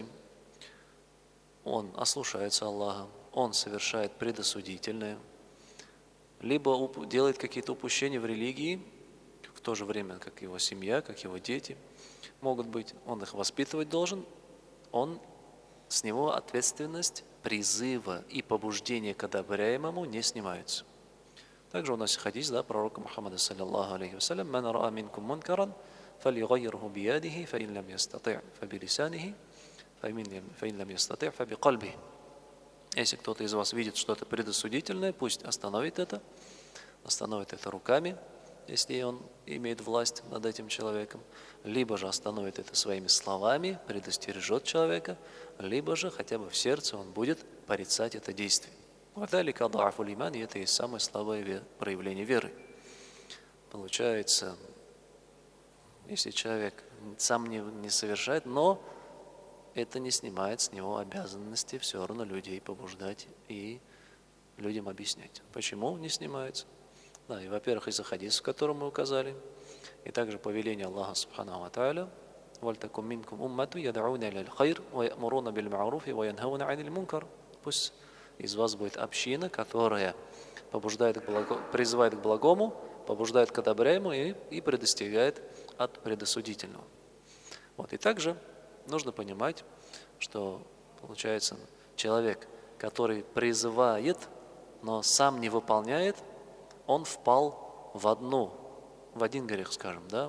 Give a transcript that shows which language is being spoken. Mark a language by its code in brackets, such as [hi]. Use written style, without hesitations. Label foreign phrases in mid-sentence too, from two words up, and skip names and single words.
[ru] ним, он ослушается Аллаха, он совершает предосудительное, либо делает какие-то упущения в религии, в то же время, как его семья, как его дети могут быть, он их воспитывать должен, с него ответственность призыва и побуждения к одобряемому не снимается. Также у нас хадис, да, пророка Мухаммада, [ar] صلى الله عليه وسلم: «من رأى منكم منكرا فليغيره بيده فإن لم يستطع فبلسانه فإن لم يستطع فبقلبه». [ru] Если кто-то из вас видит что-то предосудительное, пусть остановит это руками, если он имеет власть над этим человеком, либо же остановит это своими словами, предостережет человека, либо же хотя бы в сердце он будет порицать это действие. [ar] وَذَلِكَ ضَعْفُ الْإِيمَانِ, [ru] и это и самое слабое проявление веры. Получается, если человек сам не совершает, но это не снимает с него обязанности все равно людей побуждать и людям объяснять. Почему не снимается? Да, и, во-первых, из-за хадиса, который мы указали, и также повеление Аллаха [ar] سبحانه وتعالى: «ولتكن منكم أمة يدعون إلى الخير ويأمرون بالمعروف وينهون عن المنكر». [ru] Пусть из вас будет община, которая призывает к благому, побуждает к одобряемому и предостерегает от предосудительного. Вот. И также нужно понимать, что, получается, человек, который призывает, но сам не выполняет, он впал в один грех, скажем, да?